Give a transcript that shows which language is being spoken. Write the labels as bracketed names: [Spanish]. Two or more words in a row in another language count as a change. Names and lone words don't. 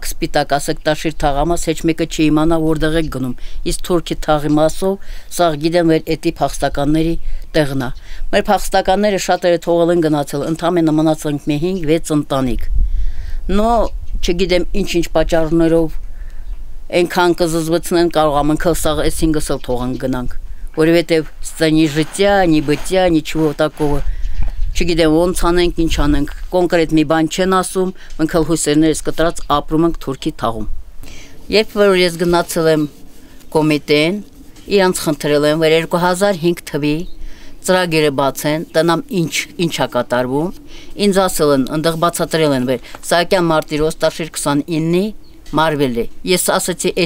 [Armenian] սպիտակ ասեք տաշիր թաղամաս, հեչ մեկը չի իմանա որտեղ եք գնում, իսկ Թուրքի թաղի մասով սաղ գիտեմ որ էդի փախստականների տեղն է, մեր փախստականները շատերը թողել են գնացել, ընդամենը մնացել ենք մի 5-6 ընտանիք, но չգիտեմ ինչ պատճառներով այնքան կզզվեցնեն կարող ամենքել սաղ այս 5-ս էլ թողան գնանք, որովհետև [Russian] ни житья, ни бытия, ничего такого. [Armenian] Չգիտեմ ոնց անենք, ինչ անենք, կոնկրետ մի բան չեն ասում, մենք էլ հույսերներս կտրած ապրում ենք Թուրքի թաղում։ Երբ որ ես գնացել եմ կոմիտեն, իրանց խնդրել եմ, որ 2005 թվի ծրագիրը բացեն, տնամ ինչա կատարվում, ինձ ասել են, ընդեղ բացատրել են, որ Սահակյան Մարտիրոս 29-ի մարվել է, ես ասացի, ես